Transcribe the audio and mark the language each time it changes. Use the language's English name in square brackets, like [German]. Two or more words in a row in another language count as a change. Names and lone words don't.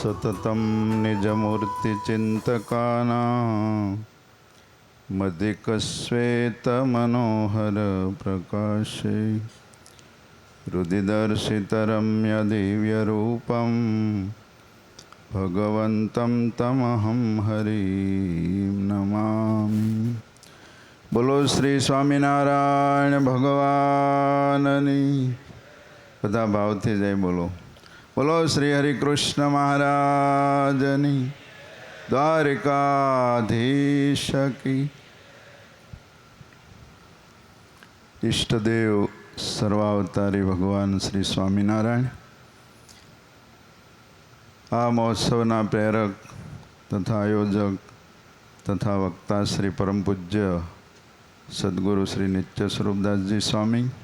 [Sanskrit] सततं निजमूर्तिचिन्तकानां मदिकश्वेतमनोहरप्रकाशे हृदिदर्शितरम्यदिव्यरूपं भगवन्तं तमहं हरिं नमामि। [Gujarati] બોલો શ્રી સ્વામિનારાયણ ભગવાનની બધા ભાવથી જય બોલો। બોલો શ્રી હરિકૃષ્ણ મહારાજની દ્વારિકાધીશ કી। ઇષ્ટદેવ સર્વાવતારી ભગવાન શ્રી સ્વામિનારાયણ આ મહોત્સવના પ્રેરક તથા આયોજક તથા વક્તા શ્રી પરમ પૂજ્ય સદ્ગુરુ શ્રી નિત્ય સ્વરૂપદાસ જી સ્વામી